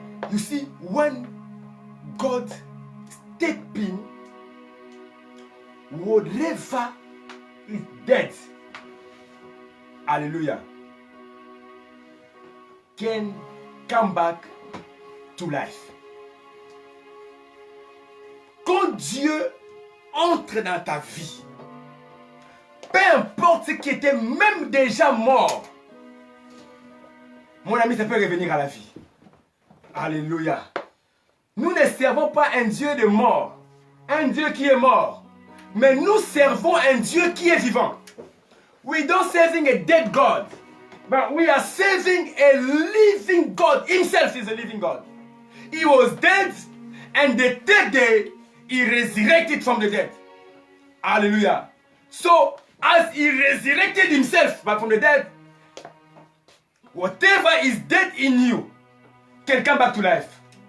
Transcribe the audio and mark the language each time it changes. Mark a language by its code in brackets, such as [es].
[en] You see, when God stepped in, whatever is dead, hallelujah, can come back to life. [fr] Quand Dieu entre dans ta vie, peu importe ce qui était même déjà mort, mon ami, ça peut revenir à la vie. Alléluia. Nous ne servons pas un Dieu de mort, un Dieu qui est mort, mais nous servons un Dieu qui est vivant. [en] We don't serving a dead God, but we are serving a living God. Himself is a living God. He was dead, and the third day, he resurrected from the dead. Hallelujah. So, as he resurrected himself from the dead, whatever is dead in you can come back to life.